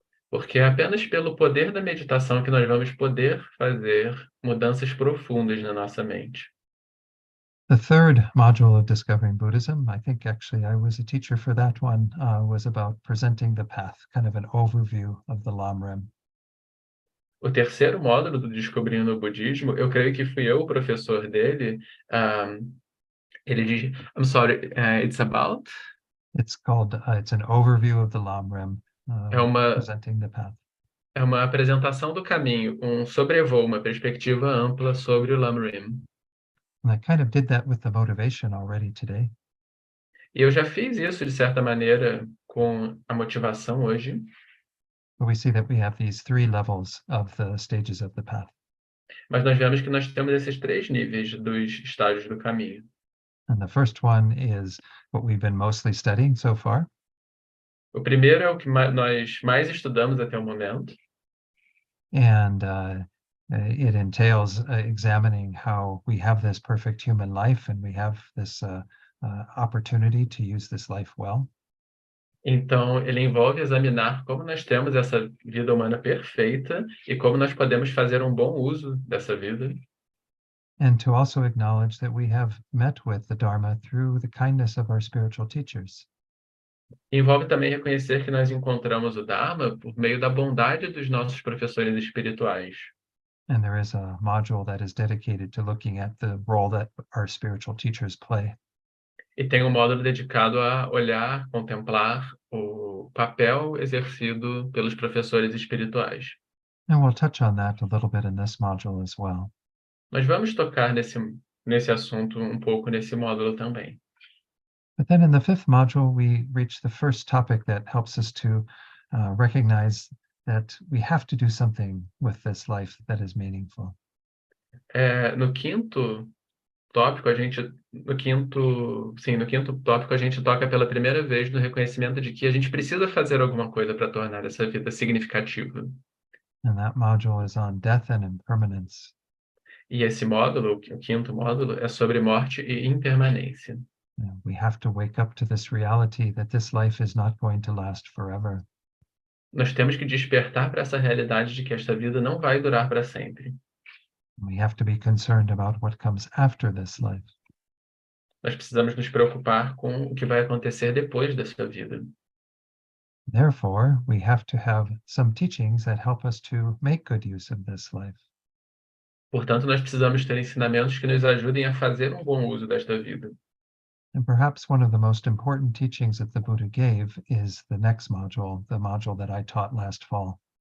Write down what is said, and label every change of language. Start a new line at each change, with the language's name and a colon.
Portuguese: Porque é apenas pelo poder da meditação que nós vamos poder fazer mudanças profundas na nossa mente.
English: The third module of Discovering Buddhism, I think actually I was a teacher for that one, was about presenting the path, kind of an overview of the Lam Rim.
Portuguese: O terceiro módulo do Descobrindo o Budismo, eu creio que fui eu o professor dele. Ele diz,
English: I'm sorry, it's about? It's called, it's an overview of the Lam Rim, presenting the path.
Portuguese: É uma apresentação do caminho, um sobrevoo, uma perspectiva ampla sobre o Lam Rim.
English: And I kind of did that with the motivation already today.
Portuguese: E eu já fiz isso, de certa maneira, com a motivação hoje.
English: But we see that we have these three levels of the stages of the path.
Portuguese: Mas nós vemos que nós temos esses três níveis dos estágios do caminho.
English: And the first one is what we've been mostly studying so far.
Portuguese: O primeiro é o que nós mais estudamos até o momento.
English: And it entails examining how we have this perfect human life and we have this opportunity to use this life well.
Portuguese: Então, ele envolve examinar como nós temos essa vida humana perfeita e como nós podemos fazer um bom uso dessa vida.
English: And to also acknowledge that we have met with the Dharma through the kindness of our spiritual teachers.
Portuguese: Envolve também reconhecer que nós encontramos o Dharma por meio da bondade dos nossos professores espirituais.
English: And there is a module that is dedicated to looking at the role that our spiritual teachers play.
Portuguese: E tem um módulo dedicado a olhar, contemplar o papel exercido pelos professores espirituais.
English: And we'll touch on that a little bit in this module as well.
Portuguese: Nós vamos tocar nesse assunto um pouco nesse módulo também.
English: But then in the fifth module, we reach the first topic that helps us to recognize that we have to do something with this life that is meaningful.
Portuguese: No quinto tópico, no quinto tópico, a gente toca pela primeira vez no reconhecimento de que a gente precisa fazer alguma coisa para tornar essa vida significativa.
English: And that module is on death and impermanence.
Portuguese: E esse módulo, o quinto módulo, é sobre morte e impermanência.
English: We have to wake up to this reality that this life is not going to last forever.
Portuguese: Nós temos que despertar para essa realidade de que esta vida não vai durar para sempre.
English: We have to be concerned about what comes after this life.
Portuguese: Nós precisamos nos preocupar com o que vai acontecer depois dessa vida.
English: Therefore, we have to have some teachings that help us to make good use of this life.
Portuguese: Portanto, nós precisamos ter ensinamentos que nos ajudem a fazer um bom uso desta vida.
English: And perhaps one of the most important teachings that the Buddha gave is the next module, the module that I taught last fall.